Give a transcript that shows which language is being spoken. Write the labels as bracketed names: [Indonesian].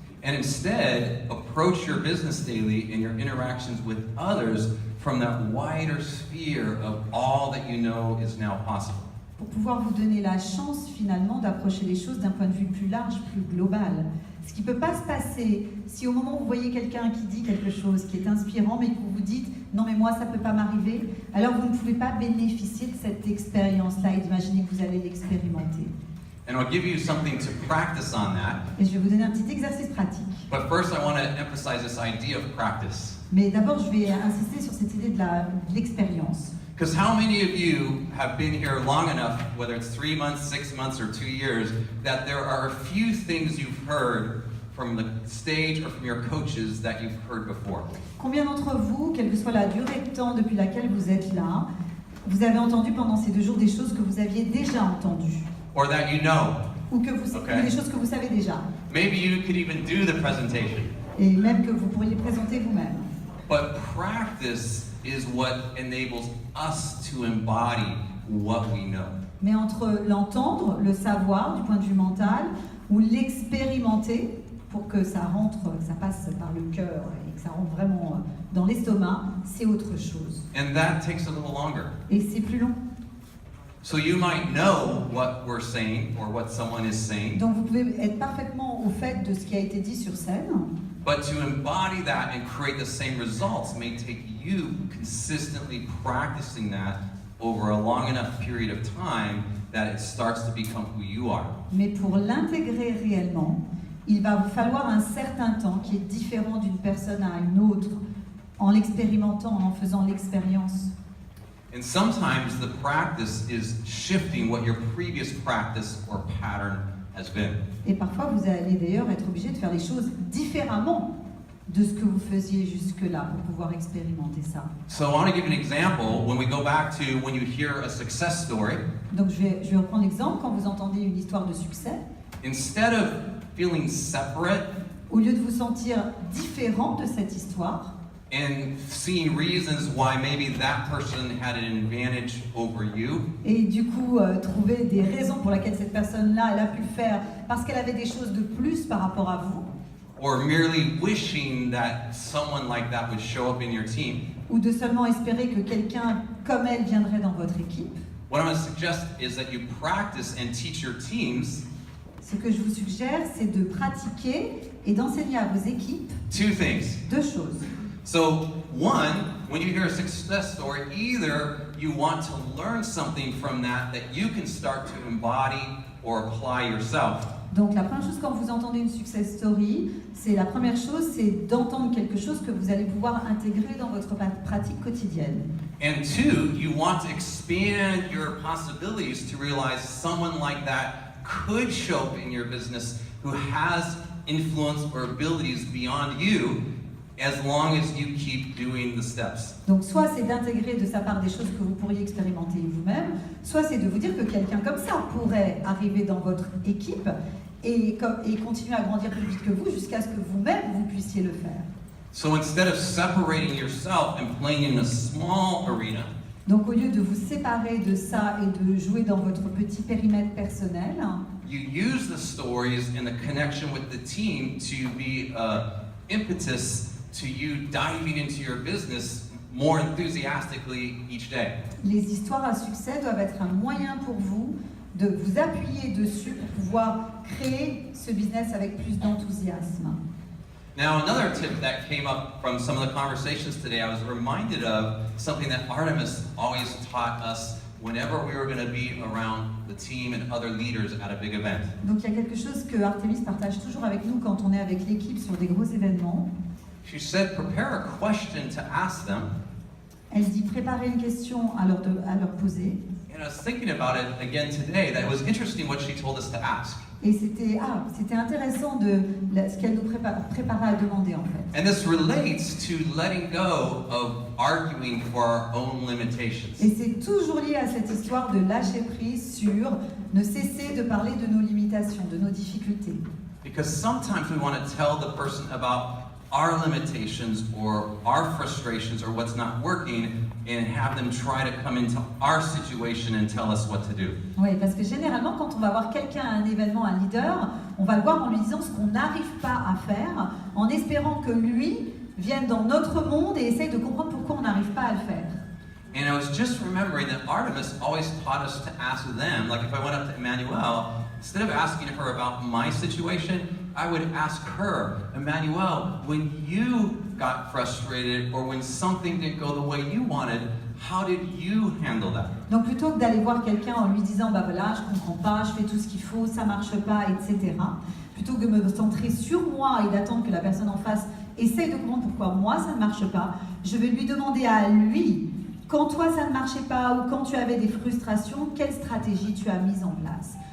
[English] And instead, approach your business daily and your interactions with others from that wider sphere of all that you know is now possible. [French] Pour pouvoir vous donner la chance finalement d'approcher les choses d'un point de vue plus large, plus global. Ce qui ne peut pas se passer si au moment où vous voyez quelqu'un qui dit quelque chose qui est inspirant mais que vous vous dites « non mais moi ça ne peut pas m'arriver », alors vous ne pouvez pas bénéficier de cette expérience-là et d'imaginer que vous allez l'expérimenter. [English] And I'll give you something to practice on that. [French] Et je vais vous donner un petit exercice pratique. [English] But first, I want to emphasize this idea of practice. [French] Mais d'abord, je vais insister sur cette idée de l'expérience. [English] Because how many of you have been here long enough, whether it's 3 months, 6 months, or 2 years, that there are a few things you've heard from the stage or from your coaches that you've heard before? [French] Combien d'entre vous, quelle que soit la durée de temps depuis laquelle vous êtes là, vous avez entendu pendant ces 2 jours des choses que vous aviez déjà entendues? [English] Or that you know? [French] Ou des choses que vous savez déjà? [English] Maybe you could even do the presentation. [French] Et même que vous pourriez présenter vous-même. [English] But practice is what enables us to embody what we know. [French] Mais entre l'entendre, le savoir du point de vue mental, ou l'expérimenter pour que ça rentre, que ça passe par le cœur et que ça rentre vraiment dans l'estomac, c'est autre chose. [English] And that takes a little longer. [French] Et c'est plus long. [English] So you might know what we're saying or what someone is saying. [French] Donc vous pouvez être parfaitement au fait de ce qui a été dit sur scène. [English] But to embody that and create the same results may take you consistently practicing that over a long enough period of time that it starts to become who you are. [French] Mais pour l'intégrer réellement, il va vous falloir un certain temps qui est différent d'une personne à une autre, en l'expérimentant, en faisant l'expérience. [English] And sometimes the practice is shifting what your previous practice or pattern has been. [French] Et parfois, vous allez d'ailleurs être obligé de faire les choses différemment de ce que vous faisiez jusque-là pour pouvoir expérimenter ça. [English] So I want to give an example when we go back to when you hear a success story. [French] Donc je vais reprendre l'exemple quand vous entendez une histoire de succès. [English] Instead of feeling separate [French] Au lieu de vous sentir différent de cette histoire, [English] and seeing reasons why maybe that person had an advantage over you, [French] et du coup trouver des raisons pour lesquelles cette personne-là, elle a pu le faire parce qu'elle avait des choses de plus par rapport à vous, [English] or merely wishing that someone like that would show up in your team, [French] ou de seulement espérer que quelqu'un comme elle viendrait dans votre équipe, [English] what I'm going to suggest is that you practice and teach your teams [French] ce que je vous suggère, c'est de pratiquer et d'enseigner à vos équipes [English] 2 things. [French] 2 choses. [English] So, one, when you hear a success story, either you want to learn something from that you can start to embody or apply yourself. [French] Donc la première chose quand vous entendez une success story, c'est la première chose, c'est d'entendre quelque chose que vous allez pouvoir intégrer dans votre pratique quotidienne. [English] And 2, you want to expand your possibilities to realize someone like that could show up in your business who has influence or abilities beyond you, as long as you keep doing the steps. [French] Donc soit c'est d'intégrer de sa part des choses que vous pourriez expérimenter vous-même, soit c'est de vous dire que quelqu'un comme ça pourrait arriver dans votre équipe et continuer à grandir plus vite que vous jusqu'à ce que vous-même vous puissiez le faire. [English] So instead of separating yourself and playing in a small arena, [French] donc au lieu de vous séparer de ça et de jouer dans votre petit périmètre personnel, [English] you use the stories and the connection with the team to be impetus to you diving into your business more enthusiastically each day. [French] Les histoires à succès doivent être un moyen pour vous de vous appuyer dessus pour pouvoir créer ce business avec plus d'enthousiasme. [English] Now, another tip that came up from some of the conversations today, I was reminded of something that Artemis always taught us whenever we were going to be around the team and other leaders at a big event. [French] Donc il y a quelque chose que Artemis partage toujours avec nous quand on est avec l'équipe sur des gros événements. [English] She said, prepare a question to ask them. [French] Elle dit préparer une question à leur poser. [English] And I was thinking about it again today, that it was interesting what she told us to ask. [French] Et c'était intéressant ce qu'elle nous préparait à demander en fait. [English] And this relates to letting go of arguing for our own limitations. [French] Et c'est toujours lié à cette histoire de lâcher prise sur ne cesser de parler de nos limitations, de nos difficultés. [English] Because sometimes we want to tell the person about our limitations or our frustrations or what's not working and have them try to come into our situation and tell us what to do. [French] Oui, parce que généralement, quand on va voir quelqu'un à un événement, un leader, on va le voir en lui disant ce qu'on n'arrive pas à faire, en espérant que lui vienne dans notre monde et essaye de comprendre pourquoi on n'arrive pas à le faire. [English] And I was just remembering that Artemis always taught us to ask them, like if I went up to Emmanuel, instead of asking her about my situation, I would ask her, Emmanuel, when you got frustrated or when something didn't go the way you wanted, how did you handle that? [French] Donc plutôt que d'aller voir quelqu'un en lui disant bah voilà, je comprends pas, je fais tout ce qu'il faut, ça marche pas, etc. Plutôt que de me centrer sur moi et d'attendre que la personne en face essaye de comprendre pourquoi moi ça ne marche pas, je vais lui demander à lui, quand toi ça ne marchait pas ou quand tu avais des frustrations, quelle stratégie tu as mise en place.